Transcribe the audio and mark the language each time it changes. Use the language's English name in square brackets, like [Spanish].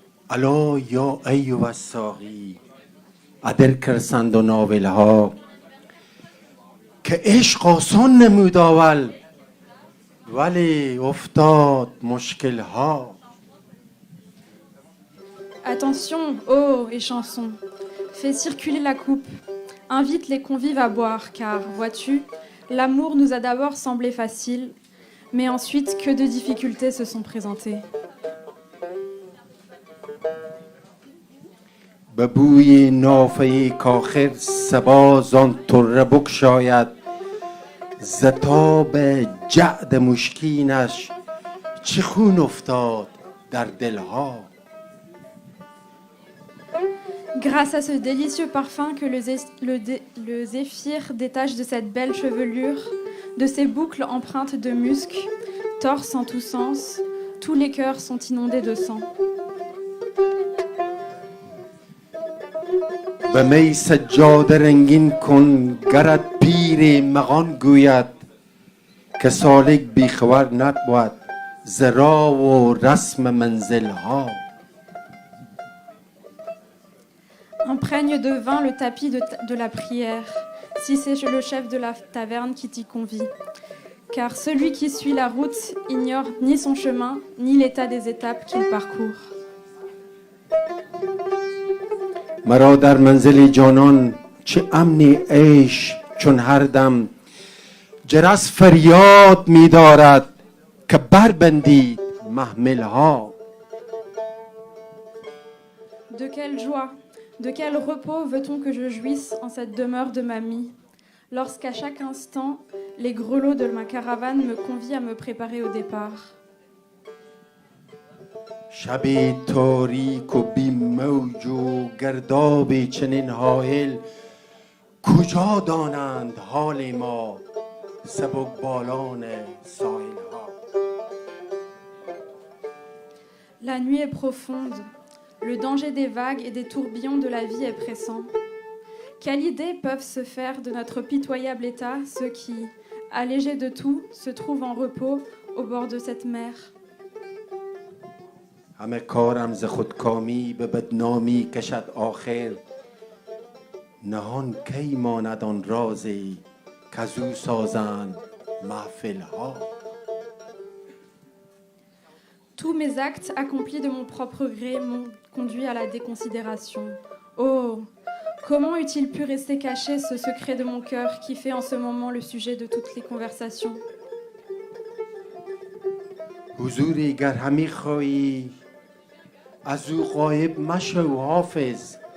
[Persian] الا یا ایوب الساقی عدل کرسند و ناولها که عشق آسان نمود اول ولی افتاد مشکلها. [French] Attention, eau et chanson, fais circuler la coupe, invite les convives à boire, car, vois-tu, l'amour nous a d'abord semblé facile, mais ensuite que de difficultés se sont présentées. [Persian] به بوی نافه کاخر صبا زان طره بگشاید ز تاب جعد مشکینش چه خون افتاد در دلها. [French] Grâce à ce délicieux parfum que le zéphyr détache de cette belle chevelure, de ces boucles empreintes de musc, torse en tous sens, tous les cœurs sont inondés de sang. [Persian] به می سجاده رنگین کن گرت پیر مغان گوید که سالک بیخبر نبود ز راه و رسم منزلها. [French] Imprègne de vin le tapis de la prière, si c'est le chef de la taverne qui t'y convie. Car celui qui suit la route ignore ni son chemin, ni l'état des étapes qu'il parcourt. [Persian] مرا در منزل جانان چه امنی عیش چون هر دم جرس فریاد می دارد که بربندید محملها. [French] De quelle joie, de quel repos veut-on que je jouisse en cette demeure de mamie, lorsqu'à chaque instant, les grelots de ma caravane me convient à me préparer au départ. [Persian] شب تاریک و بی موج و گرداب چنین حائل کجا دانند حال ما سبکبالان ساحل ها. [French] La nuit est profonde, le danger des vagues et des tourbillons de la vie est pressant. Quelle idée peuvent se faire de notre pitoyable état ceux qui, allégés de tout, se trouvent en repos au bord de cette mer? [Persian] همه کارم ز خودکامی به بدنامی کشد آخر. نهان کی ماند آن رازی کزو سازند محفل ها. [French] Tous mes actes accomplis de mon propre gré m'ont conduit à la déconsidération. Oh, comment eût-il pu rester caché ce secret de mon cœur qui fait en ce moment le sujet de toutes les conversations? [Persian] حضوری گر همی خواهی از او غایب مشو حافظ.